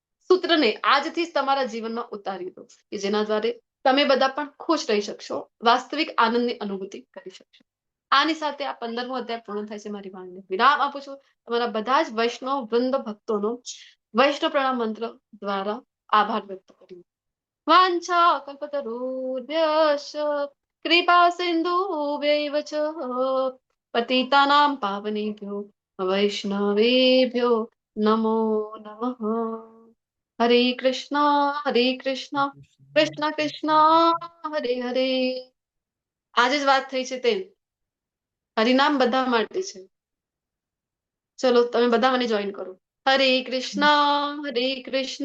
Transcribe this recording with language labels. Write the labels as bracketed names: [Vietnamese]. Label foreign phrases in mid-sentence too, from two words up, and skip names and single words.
[Gujarati] સૂત્રને આજથી જ તમારા જીવનમાં ઉતારી દો કે જેના દ્વારા તમે બધા પણ ખુશ રહી શકશો, વાસ્તવિક આનંદની અનુભૂતિ કરી શકશો. આની સાથે આ 15મો અધ્યાય પૂર્ણ થાય છે. મારી વાણીને વિરામ આપું છું. તમારા બધા જ વૈષ્ણવ વૃંદ ભક્તોનો વૈષ્ણવ પ્રણામ મંત્ર દ્વારા આભાર વ્યક્ત કર્યો. [Sanskrit] વાંછા કલ્પતરુભ્યશ્ચ કૃપા સિંધુભ્યૈવ ચ પતિતાનાં પાવનેભ્યો વૈષ્ણવેભ્યો નમો નમઃ. હરે કૃષ્ણ કૃષ્ણ કૃષ્ણ હરે હરે. [Gujarati] આજે જ વાત થઈ છે તેમ હરિનામ બધા માટે છે. ચલો તમે બધા મને જોઈન કરો. [Sanskrit] હરે કૃષ્ણ કૃષ્ણ